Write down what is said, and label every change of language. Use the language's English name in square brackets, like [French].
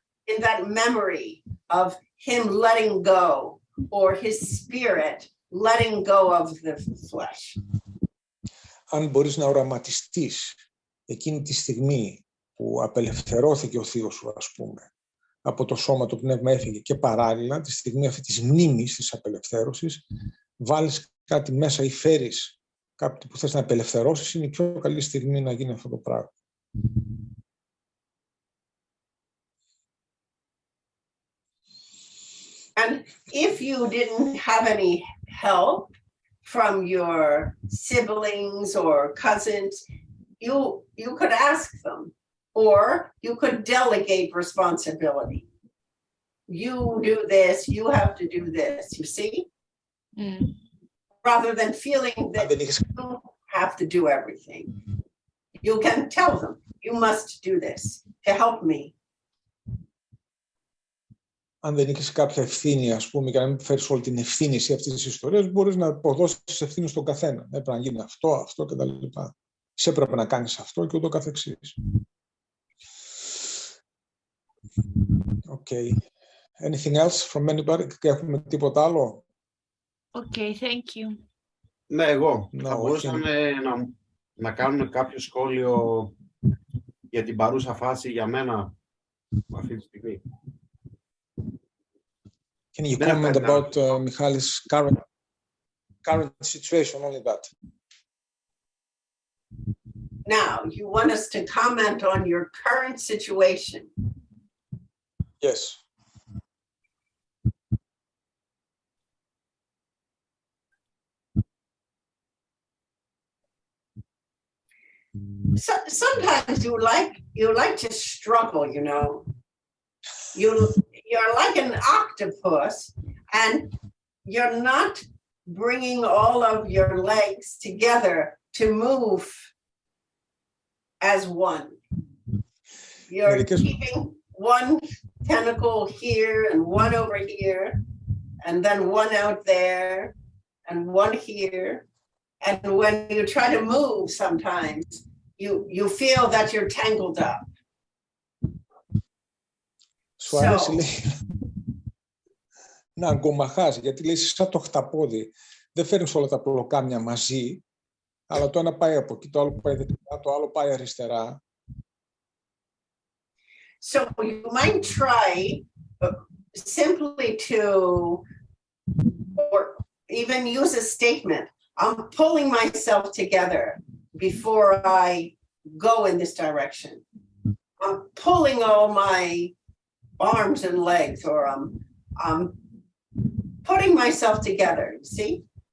[English] in that memory of him letting go, or his spirit letting go of the flesh. [Greek] Αν μπορείς να οραματιστείς εκείνη τη στιγμή που απελευθερώθηκε ο θείος σου, ας πούμε, από το σώμα, το πνεύμα έφυγε και παράλληλα, τη στιγμή αυτή της μνήμης, της απελευθέρωσης, βάλεις κάτι μέσα ή φέρεις κάτι που θες να απελευθερώσεις, είναι η πιο καλή στιγμή να γίνει αυτό το πράγμα. [English] And if you didn't have any help from your siblings or cousins, you could ask them, or you could delegate responsibility. You do this, you have to do this, you see? Rather than feeling that you have to do everything. You can tell them, you must do this to help me. [Greek] Αν δεν είχες κάποια ευθύνη, ας πούμε, και να μην φέρεις όλη την ευθύνη σε αυτές τις ιστορίες, μπορείς να αποδώσεις ευθύνη στον καθένα. Έπρεπε να γίνει αυτό και τα λοιπά. Σε έπρεπε να κάνεις αυτό και ούτω καθεξής. [English] Okay. Anything else from anybody? [Greek] Έχουμε τίποτα άλλο? [English] Okay, thank you. [Greek] Ναι, εγώ. Θα μπορούσαμε να κάνουμε κάποιο σχόλιο για την παρούσα φάση για μένα αυτή τη στιγμή. [English] Can you comment about Michali's current situation, only that? Now, you want us to comment on your current situation? Yes. So, sometimes you like to struggle, you know. You're like an octopus, and you're not bringing all of your legs together to move as one. You're keeping one tentacle here and one over here, and then one out there and one here. And when you try to move sometimes, you feel that you're tangled up. [Greek] Σου αρέσει, λέει, να αγκομαχάς, γιατί λέει σαν το χταπόδι. Δεν φέρνεις όλα τα πλοκάμια μαζί, αλλά το ένα πάει από εκεί, το άλλο πάει δεξιά, το άλλο πάει αριστερά. [English] So you might try simply to, or even use a statement, I'm pulling myself together before I go in this direction. I'm pulling all my arms and legs, or I'm putting myself together, you see?